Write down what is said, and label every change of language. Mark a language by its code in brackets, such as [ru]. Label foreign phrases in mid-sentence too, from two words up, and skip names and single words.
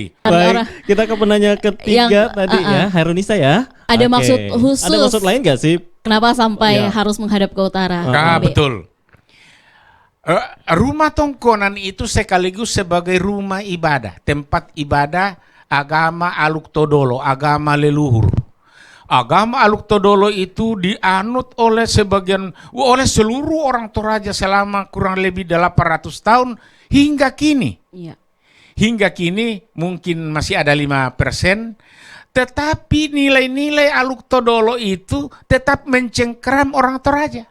[id] Baik, kita ke penanya ketiga Yang, tadi ya, Hairunisa ya. Ada Oke. maksud khusus. Ada maksud lain nggak sih? Kenapa sampai Ya. harus menghadap ke utara? Ah, Ambe? betul. Rumah tongkonan itu sekaligus sebagai rumah ibadah, tempat ibadah agama Aluk Todolo, agama leluhur. Agama Aluk Todolo itu dianut oleh seluruh orang Toraja selama kurang lebih 800 tahun hingga kini. Iya. Hingga kini mungkin masih ada 5%, tetapi nilai-nilai Aluk Todolo itu tetap mencengkeram orang Toraja.